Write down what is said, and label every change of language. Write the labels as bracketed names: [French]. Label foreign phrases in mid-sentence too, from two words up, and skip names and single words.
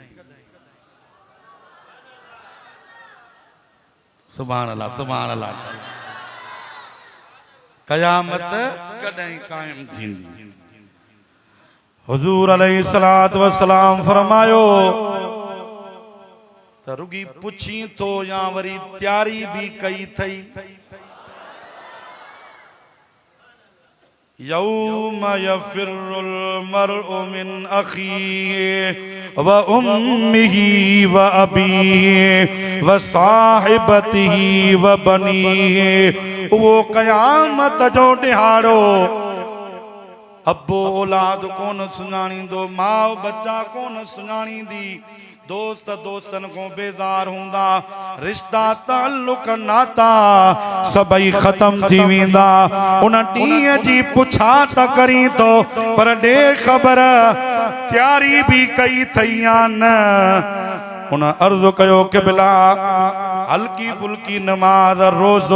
[Arabic] سبحان الله [Sindhi] कयामत कदई कायम थींदी हुजूर [Arabic] عليه الصلاة والسلام [Sindhi] फरमायो तो रुगी पुछी तो या वरी तैयारी भी कई थई [Arabic] يوم يفر المرء من أخيه و أمه و أبيه و صاحبته و بنيه [Sindhi] वो कयामत जो ॾिहाड़ो अब्बो औलाद कोन सुञाणींदो माउ बच्चा कोन सुञाणींदी दोस्त दोस्तन को बेजार हूंदा रिश्ता ताल्लुक नाता सभई खत्म थी वेंदा उन ॾींहं जी पुछा त करी तो पर ॾे ख़बर तैयारी भी कई थई या न उन अर्ज़ कयो कि बिला हल्की फुल्की नमाज रोज़ो